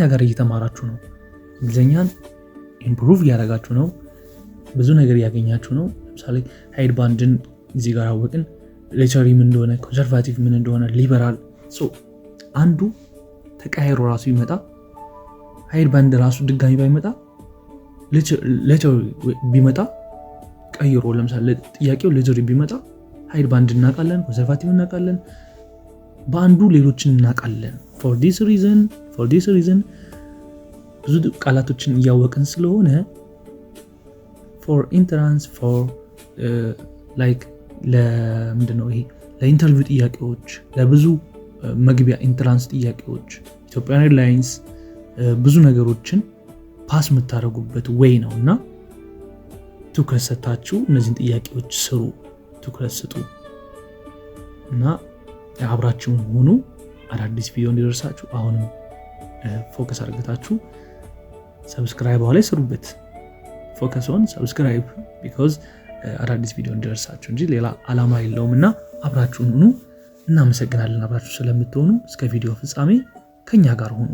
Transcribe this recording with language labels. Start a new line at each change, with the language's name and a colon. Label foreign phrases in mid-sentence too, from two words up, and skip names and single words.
Amharic: ጋር እየተማራችሁ ነው። እንግሊዘኛን ኢምፕሩቭ ያደረጋችሁ ነው። ብዙ ነገር ያገኛችሁ ነው። ለምሳሌ ሃይድ ባንድን እዚህ ጋር አወቅን። ሌቸሪ ምን እንደሆነ፣ ኮንሰርቫቲቭ ምን እንደሆነ፣ ሊበራል አንዱ ተቀያይሮ ራሱ ይመጣ ሃይድ ባንድ ራሱ ድጋሚ ባይመጣ ሌቸሪ ቢመጣ ቀይሮ ለምሳሌ ጥያቄው ሌቸሪ ቢመጣ ሃይድ ባንድ እናውቃለን፣ ኮንሰርቫቲቭ እናውቃለን፣ በአንዱ ሌሎችን እናውቃለን።
English: for this reason
Amharic: ብዙ ቃላቶችን እያወቅን ስለሆነ
English: for entrance for like
Amharic: ለምንድነው ይሄ ለኢንተርቪው ጥያቄዎች ለብዙ መግቢያ ኢንትራንስ ጥያቄዎች ኢትዮጵያን ኤርላይንስ ብዙ ነገሮችን ፓስ የምታደርጉበት ወይ ነውና ትኩረት ሰጣችሁ እነዚህን ጥያቄዎች ስሩ፣ ትኩረት ስጡ እና አብራችሁን ሆኑ። አዳዲስ ቪዲዮ እንዲደርሳችሁ አሁንም ፎከስ አድርጋችሁ ሰብስክራይብ ላይ ስሩበት።
English: focus on subscribe because
Amharic: አዳዲስ ቪዲዮ እንዲደርሳችሁ እንጂ ሌላ አላማ የለውም እና አብራችሁን ሁኑ። እናመሰግናለን አብራችሁ ስለምትሆኑ። እስከ ቪዲዮ ፍጻሜ ከኛ ጋር ሁኑ።